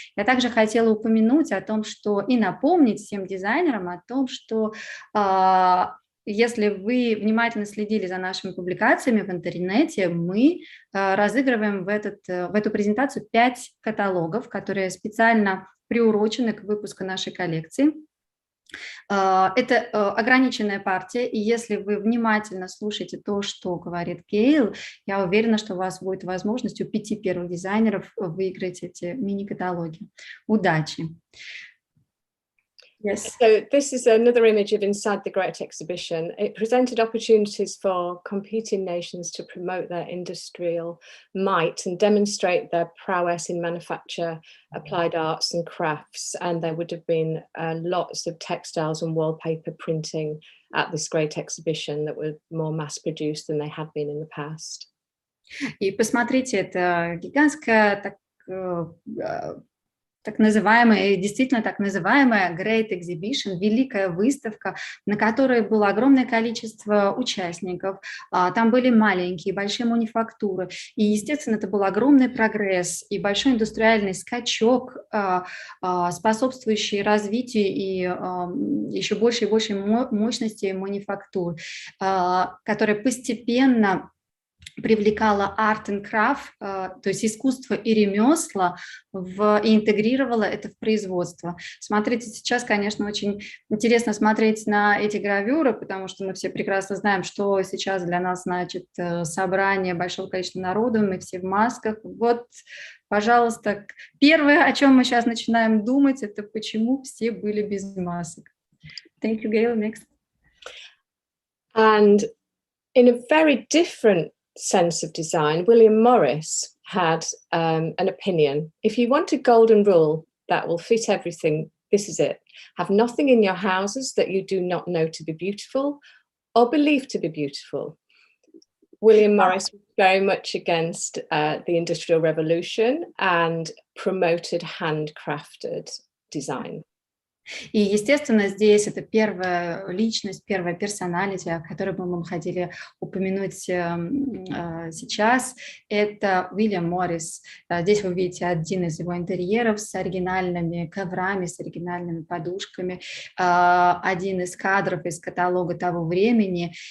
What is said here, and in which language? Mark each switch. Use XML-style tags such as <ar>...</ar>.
<ru>Я также хотела упомянуть о том, что и напомнить всем дизайнерам о том, что если вы внимательно следили за нашими публикациями в интернете, мы разыгрываем в эту презентацию 5 каталогов, которые специально приурочены к выпуску нашей коллекции. Это ограниченная партия, и если вы внимательно слушаете то, что говорит Гейл, я уверена, что у вас будет возможность у 5 первых дизайнеров выиграть эти мини-каталоги. Удачи!</ru> <en>Yes. So this is another image of inside the Great Exhibition. It presented opportunities for competing nations to promote their industrial might and demonstrate their prowess in manufacture, applied arts and crafts. And there would have been lots of textiles and wallpaper printing at this Great Exhibition that were more mass-produced than they had been in the past.</en> <ru>И посмотрите, это гигантская так называемая, действительно так называемая Great Exhibition, великая выставка, на которой было огромное количество участников. Там были маленькие, большие мануфактуры. И, естественно, это был огромный прогресс и большой индустриальный скачок, способствующий развитию и еще больше и больше мощности мануфактур, которая постепенно привлекала</ru> <en>art and craft,</en> <ru>то есть искусство и ремесла, и интегрировала это в производство. Смотрите, сейчас, конечно, очень интересно смотреть на эти гравюры, потому что мы все прекрасно знаем, что сейчас для нас значит собрание большого количества народу, мы все в масках. Вот, пожалуйста, первое, о чем мы сейчас начинаем думать, это почему все были без масок.</ru> <en>Thank you, Gail. Next. And in a very different sense of design, Uильям Моррис had an opinion. If you want a golden rule that will fit everything, this is it. Have nothing in your houses that you do not know to be beautiful or believe to be beautiful. Uильям Моррис was very much against the Industrial Revolution and promoted handcrafted design.</en> <ru>И, естественно, здесь это первая личность, первая персоналити, о которой бы мы хотели упомянуть сейчас, это Уильям Моррис. Здесь вы видите один из его интерьеров с оригинальными коврами, с оригинальными подушками, один из кадров из каталога того времени.</ru>